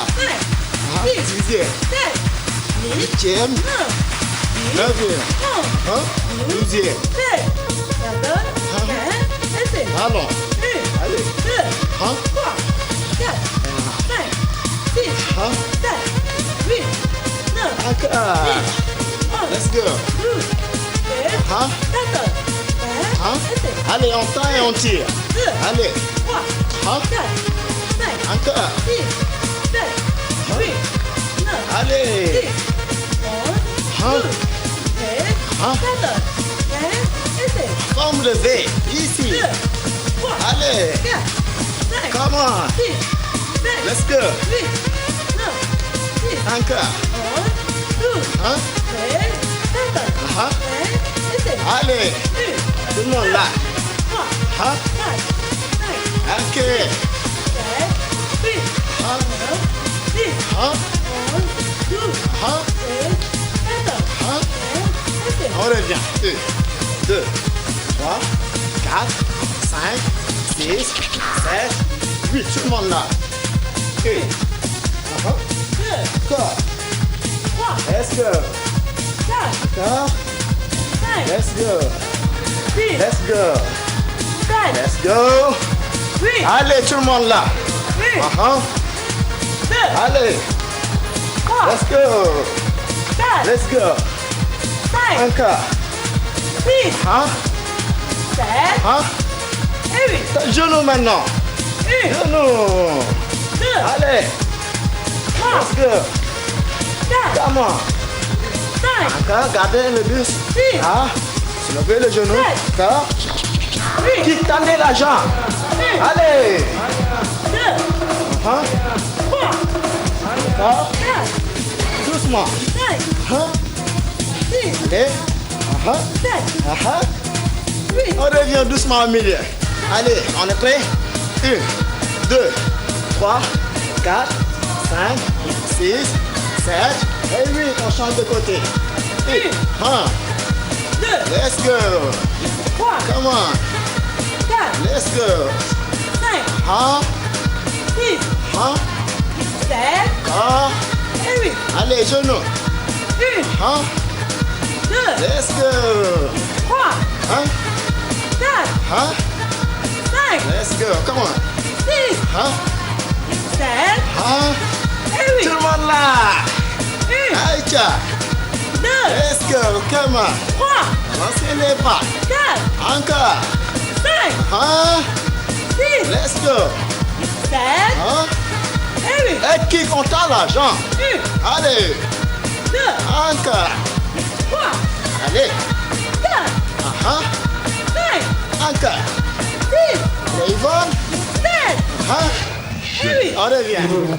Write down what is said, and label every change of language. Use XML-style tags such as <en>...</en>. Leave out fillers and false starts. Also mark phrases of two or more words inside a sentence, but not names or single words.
<fr>5, 6, 7, 8e, 9e, 12e. 14, 15, et 16. Allons. 1, allez. 2, 3, 4, 5, 6, 7, 8, 9, 10, 11,</fr> <en>let's go. 12, 13, 14, 15,</en> <fr>et 16. Allez, on tend et on tire. 2, allez. 3, 4, 5, encore. 6, 7, 8, 9, allez. 10, 11, 12, 13, 14, 15, et 16. Forme de V, ici. 2, 3, allez. 4, 5,</fr> <en>come on. 6, 7, let's go. 8, 9, 10,</en> <fr>encore. 11, 12, 13, 14, 15, et 16. Allez. Tout le monde là. Hein? Ok. Hein? Hein? Hein? Hein? On revient. 1, 2, 3, 4, 5, 6, 7, 8. Tout le monde là. Ok. Encore.</fr> <en>Let's go. Encore. Let's go. Let's go. Let's go.</en> <fr>Allez, tout le monde là. Allez.</fr> <en>Let's go. Let's go.</en> <fr>Encore. Hein? Genou maintenant. Genou. Allez.</fr> <en>Let's go. Come on.</en> <fr>Encore, gardez le bus. Soulevez le genou. Encore. Qui tendez la jambe. Allez. Encore. Doucement. Allez. On revient doucement au milieu. Allez, on est prêt? 1, 2, 3, 4, 5, 6, 7 et 8. On change de côté. 1, 2,</fr> <en>let's go. Come on. Let's go. 6,</en> <fr>allez, genou. 2,</fr> <en>let's go. 3, 4, 5, let's go. Come on. 6, 7, 8.</en> <fr>Tout le monde là. Aïcha. 2,</fr> <en>let's go. Come on.</en> <fr>3, lancez les bras. 4, encore. 5, 6,</fr> <en>let's go. 7, 8.</en> <fr>Et kick, on tend la jambe. Allez. 2, encore. 3, allez. 4, 5, encore. 6, allez, Yvonne. 7, 8. On revient.</fr>